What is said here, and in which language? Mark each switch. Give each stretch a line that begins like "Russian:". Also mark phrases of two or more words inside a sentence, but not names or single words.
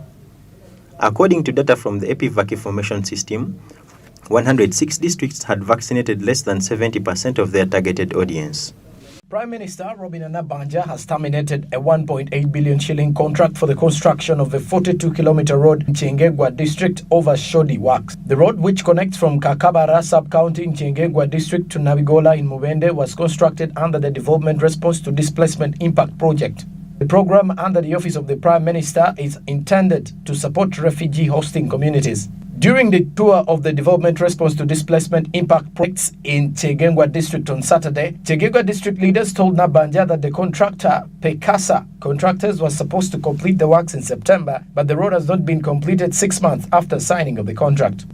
English: According to data from the EpiVac information system, 106 districts had vaccinated less than 70% of their targeted audience. Prime Minister Robin Nabbanja has terminated a 1.8 billion shilling contract for the construction of a 42-kilometer road in Kyengegwa district over shoddy works. The road, which connects from Kakabara sub-county in Kyengegwa district to Nabigola in Mubende, was constructed under the Development Response to Displacement Impact project. The program under the Office of the Prime Minister is intended to support refugee hosting communities. During the tour of the Development Response to Displacement Impact projects in Kyengegwa district on Saturday, Kyengegwa district leaders told Nabbanja that the contractor, Pekasa Contractors, was supposed to complete the works in September, but the road has not been completed 6 months after signing of the contract.